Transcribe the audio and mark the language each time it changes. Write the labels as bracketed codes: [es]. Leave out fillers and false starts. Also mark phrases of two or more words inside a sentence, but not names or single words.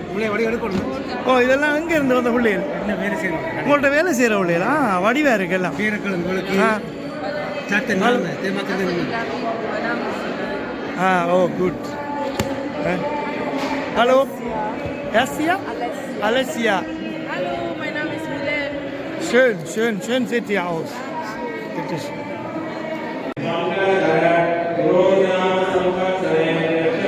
[ta] ஓ, இதெல்லாம் எங்கே இருந்து வந்த பிள்ளைகள்? உங்கள்கிட்ட வேலை செய்கிற பிள்ளைகளா? வடிவா இருக்கு எல்லாம். ஓ குட். ஹலோ, [de] Asia? Alessia. Hallo, mein Name ist Milen. Schön sieht ihr aus. Bitte schön.